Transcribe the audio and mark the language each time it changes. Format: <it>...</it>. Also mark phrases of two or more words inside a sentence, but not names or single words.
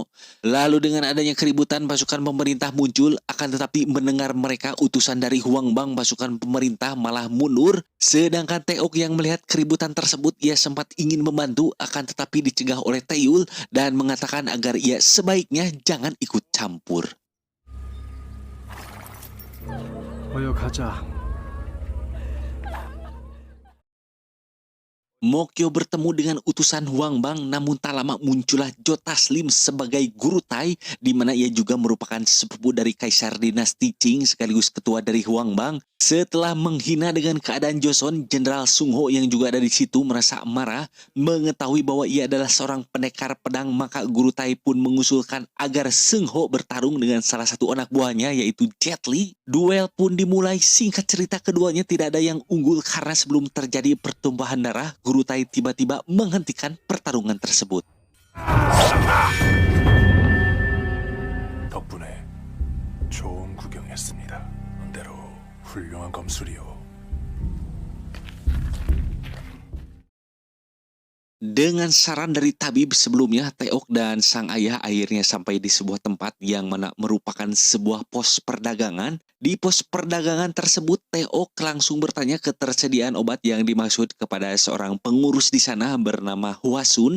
<id>Lalu dengan adanya keributan pasukan pemerintah muncul, akan tetapi mendengar mereka utusan dari Huangbang, pasukan pemerintah malah mundur. Sedangkan Taeok yang melihat keributan tersebut, ia sempat ingin membantu akan tetapi dicegah oleh Taeyul dan mengatakan agar ia sebaiknya jangan ikut campur.</id> <ko>어여 가자.</ko> <id>Mokyo bertemu dengan utusan Huangbang, namun tak lama muncullah Joe Taslim sebagai guru Tai, di mana ia juga merupakan sepupu dari Kaisar Dinasti Qing sekaligus ketua dari Huangbang. Setelah menghina dengan keadaan Joseon, Jenderal Sung Ho yang juga ada di situ merasa marah, mengetahui bahwa ia adalah seorang pendekar pedang, maka guru Tai pun mengusulkan agar Sung Ho bertarung dengan salah satu anak buahnya yaitu Jet Li. Duel pun dimulai. Singkat cerita, keduanya tidak ada yang unggul karena sebelum terjadi pertumpahan darah, guru Tai tiba-tiba menghentikan pertarungan tersebut.</id> <ko>덕분에 좋은 구경했습니다. 언대로 훌륭한 검술이요.</ko> <id>Dengan saran dari tabib sebelumnya, Taeok dan sang ayah akhirnya sampai di sebuah tempat yang mana merupakan sebuah pos perdagangan. Di pos perdagangan tersebut, Taeok langsung bertanya ketersediaan obat yang dimaksud kepada seorang pengurus di sana bernama Hwasun.</id>